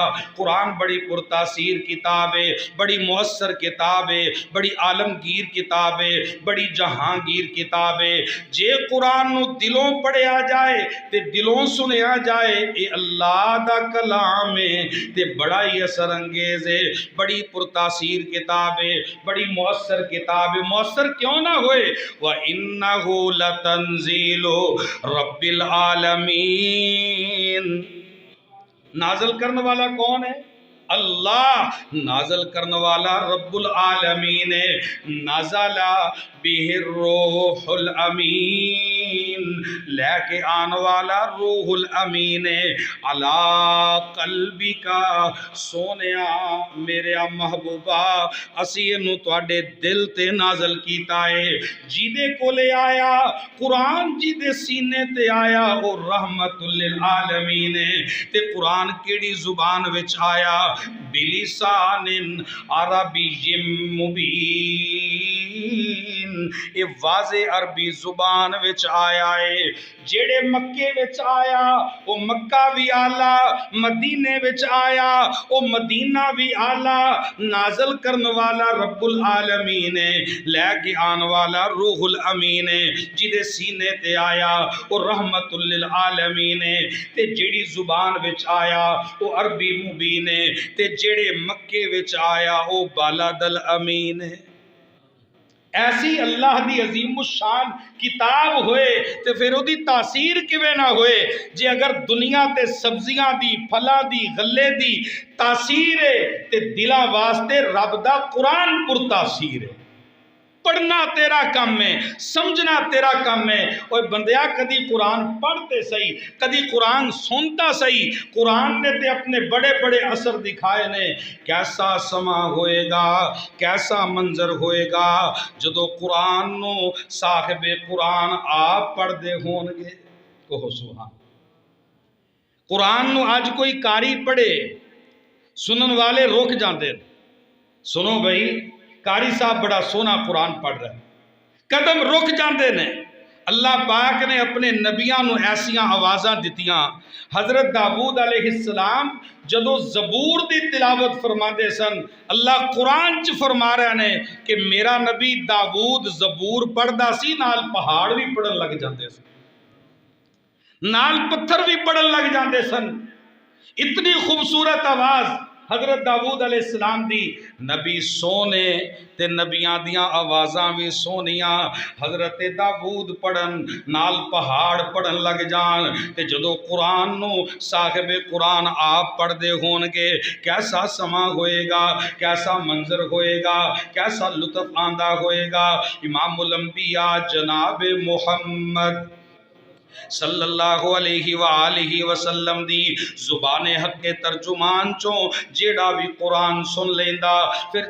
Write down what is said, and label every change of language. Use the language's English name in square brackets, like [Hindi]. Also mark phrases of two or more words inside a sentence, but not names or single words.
[Punjabi] قرآن بڑی پرتاثیر کتاب ہے، بڑی مؤثر کتاب ہے، بڑی عالمگیر کتاب ہے، بڑی جہانگیر کتاب ہے۔ جے قرآن نو دلوں پڑھیا جائے تے دلوں سنیا جائے، اے اللہ دا کلام ہے تے بڑا ہی اثر انگیز ہے، بڑی پرتاثیر کتاب ہے، بڑی مؤثر کتاب ہے۔ مؤثر کیوں نہ ہوئے؟ [Arabic] وَإِنَّهُ لَتَنزِيلُ رَبِّ الْعَالَمِينَ۔ [Urdu] نازل کرنے والا کون ہے؟ اللہ نازل کرنے والا رب العالمین ہے، [Arabic] نازل بہ الروح الامین، [Urdu] لے کے [Punjabi] آن والا روح الامین ہے، [Arabic] علی قلبی [Punjabi] کا سونیا میرے محبوبہ اسی انو تواڈے دل تے نازل کیتا ہے، جیدے کولے آیا قرآن جیدے سینے تے آیا وہ رحمت للعالمین ہے، تے قرآن کیڑی زبان وچ آیا، [Arabic] بلسان عربی [Punjabi] مبین، یہ واضح عربی زبان وچ آیا ہے، جیڑے مکے وچ آیا وہ مکہ بھی آلہ، مدینے وچ آیا وہ مدینہ بھی آلہ، نازل کرنے والا رب العالمین ہے، لے کے آن والا روح الامین ہے، جیدے سینے تے آیا وہ رحمت للعالمین ہے، تے جیڑی زبان وچ آیا وہ عربی مبین ہے، تے جیڑے مکے وچ آیا وہ [Arabic] بالاد الامین [Punjabi] ہے۔ ایسی اللہ دی عظیم الشان کتاب ہوئے تے پھر وہ دی تاثیر کیویں نہ ہوئے، جے اگر دنیا تے سبزیاں دی پھلاں دی غلے دی تاثیر ہے تے دلاں واسطے رب دا قرآن پر تاثیر ہے۔ [Urdu] پڑھنا تیرا کام ہے، سمجھنا تیرا کام ہے۔ [Punjabi] اوہ بندیا کدی قرآن پڑھتے سہی، کدی قرآن سنتا سہی، قرآن نے تے اپنے بڑے بڑے اثر دکھائے نے، کیسا سما ہوئے گا، کیسا منظر ہوئے گا جدو قرآن نو صاحب قرآن آپ پڑھ دے ہون گے۔ [Urdu] کہو سبحان۔ [Punjabi] قرآن نو آج کوئی کاری پڑھے سنن والے روک جاندے، سنو بھائی کاری صاحب بڑا سونا قرآن پڑھ رہا ہے، قدم رک جاندے نے۔ اللہ پاک نے اپنے نبیاں نو ایسیاں آوازاں دتیاں، حضرت داؤد علیہ السلام جدو زبور دی تلاوت فرما دے سن، اللہ قرآن چ فرما رہے نے کہ میرا نبی داؤد زبور پڑھدا سی، نال پہاڑ بھی پڑھن لگ جاندے سن، نال پتھر بھی پڑھن لگ جاندے سن، اتنی خوبصورت آواز حضرت داؤد علیہ السلام دی۔ نبی سونے تے نبیاں دیاں آوازاں بھی سونیاں، حضرت داؤد پڑھن نال پہاڑ پڑھن لگ جان، تے جدو قرآن نو صاحب قرآن آپ پڑھ دے ہون گے، کیسا سما ہوئے گا، کیسا منظر ہوئے گا، کیسا لطف آندہ ہوئے گا۔ امام الانبیاء جناب محمد [Arabic] صلی اللہ علیہ وآلہ وسلم [Punjabi] دی زبان حق کے ترجمان چوں جیڑا بھی قرآن سن لیندا پھر